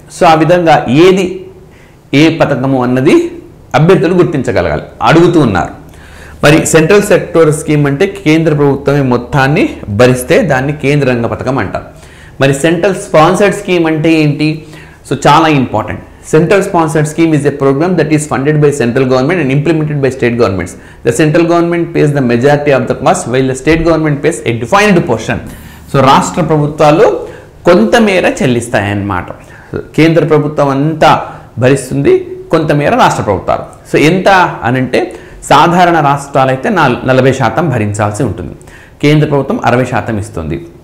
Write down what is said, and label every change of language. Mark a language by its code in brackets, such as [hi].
[te] So ఆ విధంగా ఏది ఏ పథకము అన్నది అభ్యర్థులు గుర్తించగలగాలి, అడుగుతూ ఉన్నారు. మరి సెంట్రల్ సెక్టర్ స్కీమ్ అంటే కేంద్ర ప్రభుత్వమే మొత్తాన్ని భరిస్తే దాన్ని కేంద్ర రంగ పథకం అంటారు. మరి సెంట్రల్ స్పాన్సర్డ్ స్కీమ్ అంటే ఏంటి, సో చాలా important. [en] Central sponsored scheme is a program that is funded by central government and implemented by state governments. The central government pays the majority of the cost while the state government pays a defined portion. [te] So రాష్ట్ర ప్రభుత్వాలు కొంతమేర చెల్లిస్తాయన్నమాట. కేంద్ర ప్రభుత్వం అంతా భరిస్తుంది, కొంతమేర రాష్ట్ర ప్రభుత్వాలు. సో ఎంత అనంటే సాధారణ రాష్ట్రాలు అయితే 40% భరించాల్సి ఉంటుంది, కేంద్ర ప్రభుత్వం 60% ఇస్తుంది.